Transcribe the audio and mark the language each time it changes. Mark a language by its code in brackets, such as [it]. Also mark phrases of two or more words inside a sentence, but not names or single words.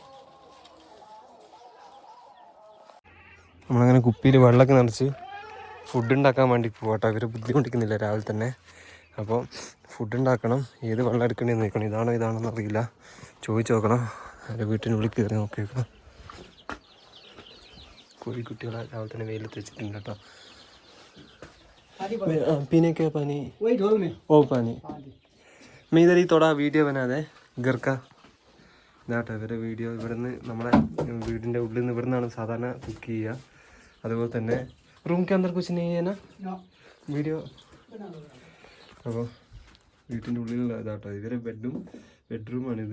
[ml] നമ്മളങ്ങനെ കുപ്പിയിൽ വെള്ളമൊക്കെ നിറച്ച് ഫുഡ് ഉണ്ടാക്കാൻ വേണ്ടി പോകട്ടോ. ഇവർ ബുദ്ധിമുട്ടിക്കുന്നില്ല രാവിലെ തന്നെ. അപ്പോൾ ഫുഡ് ഉണ്ടാക്കണം. ഏത് വെള്ളം എടുക്കണമെന്ന് നോക്കണം. ഇതാണോന്ന് അറിയില്ല, ചോദിച്ചു നോക്കണം. എൻ്റെ വീട്ടിനുള്ളിൽ കയറി നോക്കിയേക്കണം. കോഴിക്കുട്ടികളെ രാവിലെ തന്നെ വെയിലത്ത് വെച്ചിട്ടുണ്ട് കേട്ടോ. [hi] पीने के पानी वही ढोल में ओ पानी मैं इधर ही थोड़ा वीडियो बना दे घर का. [ml] ഇതാട്ടോ ഇവരുടെ വീഡിയോ. ഇവിടുന്ന് നമ്മളെ വീടിൻ്റെ ഉള്ളിൽ നിന്ന് ഇവിടെ നിന്നാണ് സാധാരണ കുക്ക് ചെയ്യുക. അതുപോലെ തന്നെ [hi] रूम के अंदर कुछ नहीं [ml] ചെയ്യുന്ന വീഡിയോ. അപ്പോൾ വീട്ടിൻ്റെ ഉള്ളിലുള്ള ഇതാട്ടോ ഇവരെ ബെഡ്റൂമാണിത്.